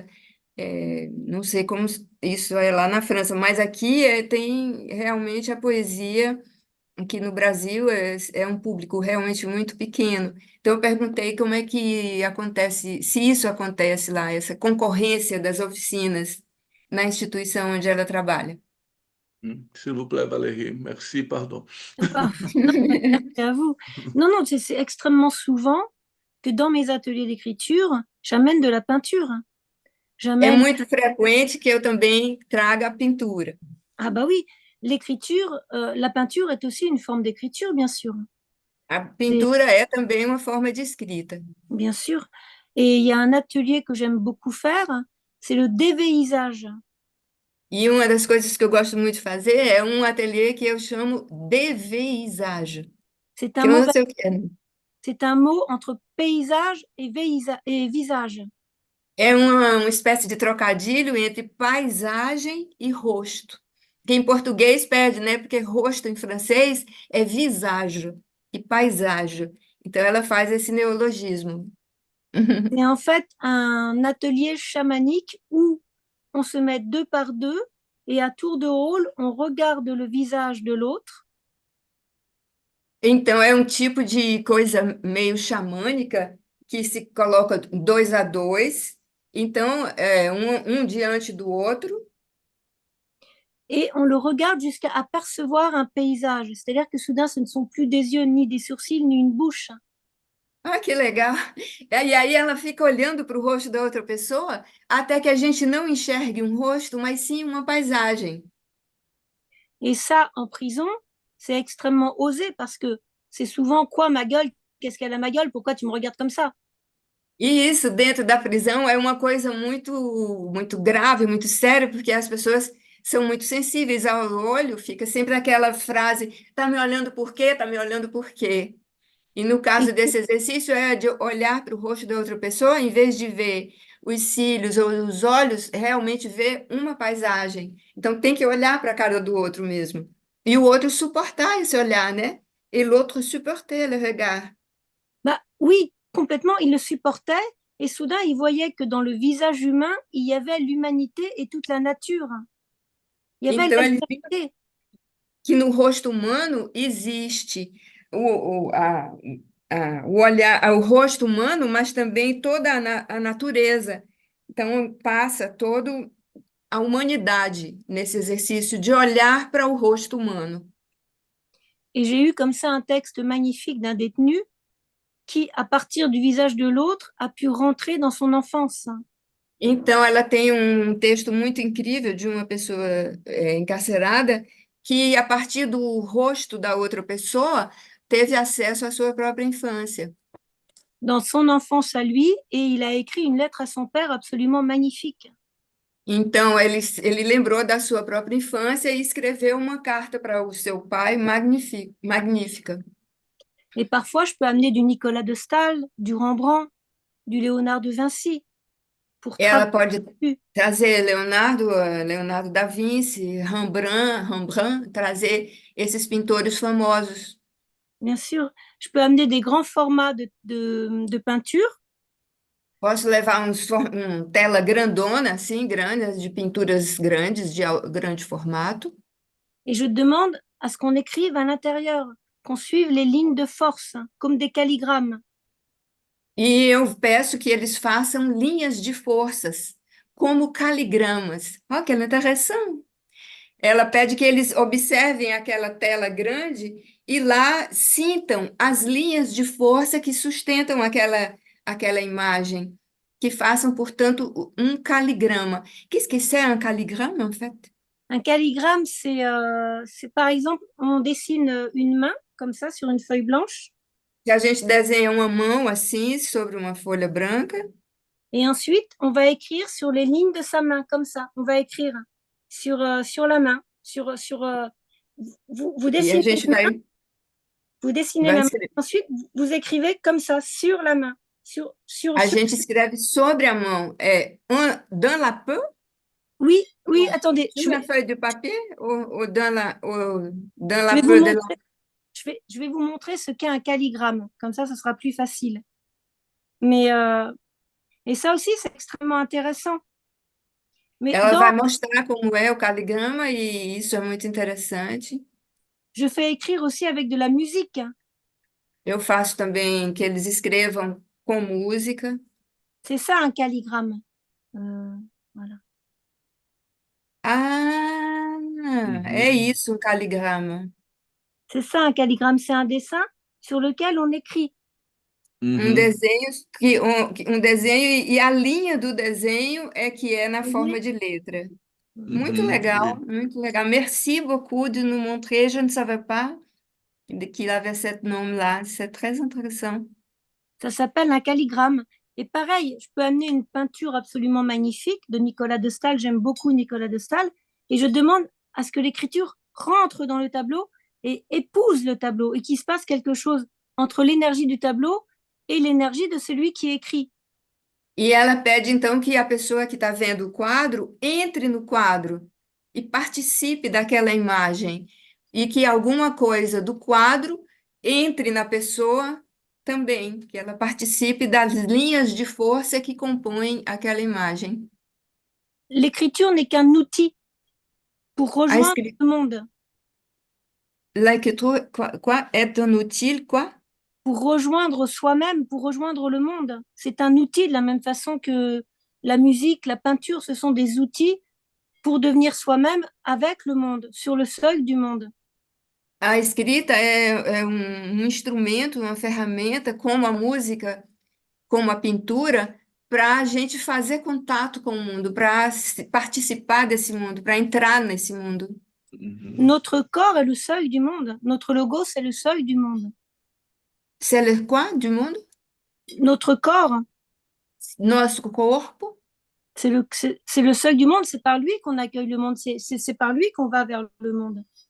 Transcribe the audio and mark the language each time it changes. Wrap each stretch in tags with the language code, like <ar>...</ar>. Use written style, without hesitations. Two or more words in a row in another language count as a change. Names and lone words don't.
<pt>Não sei como isso é lá na França, mas aqui tem realmente a poesia. Aqui no Brasil é um público realmente muito pequeno. Então, eu perguntei como é que acontece, se isso acontece lá, essa concorrência das oficinas na instituição onde ela trabalha.</pt> <fr>s'il vous plaît, Valérie, merci, pardon. Ah, non, merci à vous. Non, non, c'est extrêmement souvent que dans mes ateliers d'écriture, j'amène de la peinture.</fr> <pt>É</pt> <fr>J'amène...</fr> <pt>muito frequente que eu também traga a pintura.</pt> <fr>Ah bah oui, l'écriture, la peinture est aussi une forme d'écriture, bien sûr.</fr> <pt>A</pt> <fr>C'est</fr> <pt>pintura é também uma forma de escrita.</pt> <fr>bien sûr. Et il y a un atelier que j'aime beaucoup faire, c'est le dévéisage.</fr> <pt>E uma das coisas que eu gosto muito de fazer é um ateliê que eu chamo de veizagem,</pt> <fr>C'est un</fr> <pt>que eu</pt> <fr>mot,</fr> <pt>não sei o que é.</pt> <fr>c'est un mot entre paysage et, et visage.</fr> <pt>É uma espécie de trocadilho entre paisagem e rosto. Que em português perde, né? Porque rosto em francês é visage e paisagem. Então ela faz esse neologismo.</pt> <fr>C'est en fait un atelier chamanique où on se met deux par deux et à tour de rôle, on regarde le visage de l'autre.</fr> <pt>Então é um tipo de coisa meio xamânica que se coloca 2 a 2. Então é um diante do outro.</pt> <fr>Et on le regarde jusqu'à apercevoir un paysage. C'est-à-dire que soudain, ce ne sont plus des yeux, ni des sourcils, ni une bouche.</fr> <pt>Ah, que legal! E aí ela fica olhando para o rosto da outra pessoa até que a gente não enxergue um rosto, mas sim uma paisagem.</pt> <fr>Et ça, en prison, c'est extrêmement osé parce que c'est souvent quoi ma gueule? Qu'est-ce qu'elle a ma gueule? Pourquoi tu me regardes comme ça?</fr> <pt>E isso dentro da prisão é uma coisa muito grave, muito séria, porque as pessoas são muito sensíveis ao olho, fica sempre aquela frase: tá me olhando por quê? Tá me olhando por quê? E no</pt> <fr>Et,</fr> <pt>caso desse exercício é de olhar para o rosto da outra pessoa, em vez de ver os cílios ou os olhos, realmente ver uma paisagem. Então tem que olhar para a cara do outro mesmo. E o outro suportar esse olhar, né?</pt> <fr>Et l'autre supporter le regard. bah oui, complètement, il le supportait. Et soudain, il voyait que dans le visage humain, il y avait l'humanité et toute la nature. Il y avait</fr> <pt>Então ele viu</pt> <fr>l'altérité.</fr> <pt>que no rosto humano existe o olhar, o rosto humano, mas também toda a natureza. Então passa toda a humanidade nesse exercício de olhar para o rosto humano.</pt> <fr>Et j'ai eu comme ça un texte magnifique d'un détenu qui, à partir du visage de l'autre, a pu rentrer dans son enfance.</fr> <pt>Então, ela tem um texto muito incrível de uma pessoa encarcerada que, a partir do rosto da outra pessoa, teve acesso à sua própria infância.</pt> <fr>Dans son enfance à lui, et il a écrit une lettre à son père absolument magnifique.</fr> <pt>Então, ele lembrou da sua própria infância e escreveu uma carta para o seu pai magnífica.</pt> <fr>Et parfois, je peux amener du Nicolas de Staël, du Rembrandt, du Léonard de Vinci pour</fr> <pt>Ela</pt> <fr>travailler</fr> <pt>pode</pt> <fr>dessus.</fr> <pt>trazer Leonardo da Vinci, Rembrandt, trazer esses pintores famosos.</pt> <fr>Bien sûr, je peux amener des grands formats de peinture.</fr> <pt>Posso levar tela grandona, assim, grande, de pinturas grandes, de grande formato.</pt> <fr>Et je demande à ce qu'on écrive à l'intérieur, qu'on suive les lignes de force, comme des calligrammes.</fr> <pt>E eu peço que eles façam linhas de forças, como caligramas. Olha que interessante. Ela pede que eles observem aquela tela grande e lá sintam as linhas de força que sustentam aquela imagem, que façam, portanto, um caligrama.</pt> <fr>Qu'est-ce que c'est un caligramme, en fait? Un calligramme, c'est par exemple, on dessine une main comme ça sur une feuille blanche,</fr> <pt>Que a gente desenha uma mão assim sobre uma folha branca</pt> <fr>et ensuite on va écrire sur les lignes de sa main comme ça. On va écrire sur la main, vous</fr> <pt>e a</pt> <fr>dessinez</fr> <pt>gente</pt> <fr>une main, vous dessinez</fr> <pt>vai</pt> <fr>la main.</fr> <pt>escrever.</pt> <fr>Ensuite, vous écrivez comme ça sur la main,</fr> <pt>A gente escreve sobre a mão.</pt> <fr>Dans la peau, Oui, oui, attendez, sur la feuille de papier, ou dans je la vais vous peau de la... montrer, je vais vous montrer ce qu'est un calligramme. Comme ça sera plus facile. Mais et ça aussi, c'est extrêmement intéressant. Mais</fr> <pt>Ela vai mostrar como é o caligrama e isso é muito interessante.</pt> <fr>je fais écrire aussi avec de la musique.</fr> <pt>Eu faço também que eles escrevam com música.</pt> <fr>C'est ça un calligramme. Voilà.</fr> <pt>Ah, é isso, um caligrama.</pt> <fr>C'est ça un calligramme, c'est un dessin sur lequel on écrit.</fr> <pt>Um Uhum, desenho um desenho e a linha do desenho é que é na forma de letra. Muito uhum. legal, muito legal.</pt> <fr>Merci beaucoup de nous montrer. Je ne savais pas qu'il avait ce nom-là. C'est très intéressant. Ça s'appelle un calligramme. Et pareil, je peux amener une peinture absolument magnifique de Nicolas de Staël. J'aime beaucoup Nicolas de Staël. Et je demande à ce que l'écriture rentre dans le tableau et épouse le tableau et qu'il se passe quelque chose entre l'énergie du tableau et l'énergie de celui qui écrit.</fr> <pt>E ela pede então que a pessoa que está vendo o quadro entre no quadro e participe daquela imagem, e que alguma coisa do quadro entre na pessoa também, que ela participe das linhas de força que compõem aquela imagem.</pt> <fr>L'écriture n'est qu'un outil pour</fr> <pt>A</pt> <fr>rejoindre</fr> <pt>escritura,</pt> <fr>le monde, quoi, est un outil, quoi? pour rejoindre soi-même, pour rejoindre le monde. C'est un outil de la même façon que la musique, la peinture, ce sont des outils pour devenir soi-même avec le monde, sur le seuil du monde.</fr> <pt>A escrita é um instrumento, uma ferramenta, como a música, como a pintura, para a gente fazer contato com o mundo, para participar desse mundo, para entrar nesse mundo. Mhm.</pt> <fr>Notre corps est le seuil du monde. Notre logo, c'est le seuil du monde. C'est le quoi du monde? Notre corps,</fr> <pt>Nosso corpo</pt> <fr>c'est le seuil du monde. C'est par lui qu'on accueille le monde. C'est par lui qu'on va vers le monde.</fr>